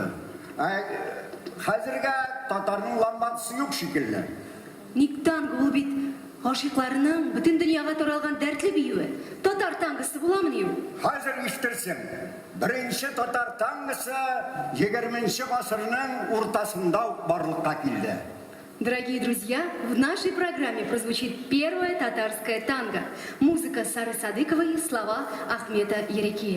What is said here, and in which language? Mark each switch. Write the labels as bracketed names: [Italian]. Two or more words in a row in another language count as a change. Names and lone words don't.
[Tatar] Хәзергә татарның ламбасы юк шикелле. Ник танго ул бит гашыйкларның бөтен дөньяга таралган дәртле биюе. Татар тангысы буламыни ул? Хәзер иштерсең. Беренче татар тангысы 20-нче гасырның уртасында ук барлыкка килде. [Russian] Дорогие друзья, в нашей программе прозвучит первая татарская танго. Музыка Сары Садыковой, слова Ахмета Ерекея.